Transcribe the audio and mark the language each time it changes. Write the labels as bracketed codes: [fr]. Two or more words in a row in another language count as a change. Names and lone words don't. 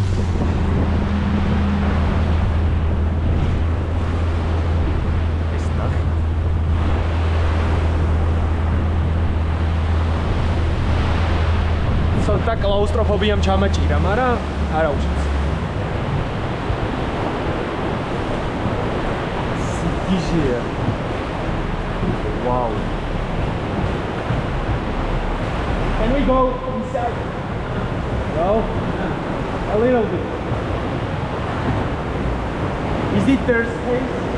[ka] ეს ნახე. ცოტა კლაუსტროფობიამ ჩამაჭირა, მაგრამ არა უშავს. სიგიჟეა. [en] Wow. Can we go inside? No? A little bit. Is it their space?